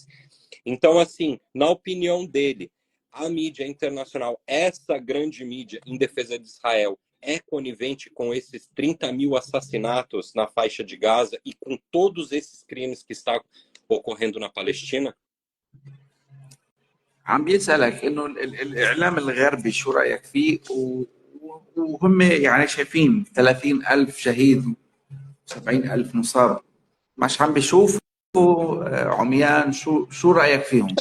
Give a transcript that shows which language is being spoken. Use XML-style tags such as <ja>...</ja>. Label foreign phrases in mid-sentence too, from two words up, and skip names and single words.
<pt>Então, assim, na opinião dele, a mídia internacional, essa grande mídia em defesa de Israel, é conivente com esses 30 mil assassinatos na faixa de Gaza e com todos esses crimes que estão ocorrendo na Palestina?</pt> <ar>عم بيسألك إنه الإعلام الغربي شو رأيك فيه وهم يعني شايفين 30,000 شهيد 70,000 مصاب مش عم بيشوفوا عميان شو رأيك فيهم؟</ar>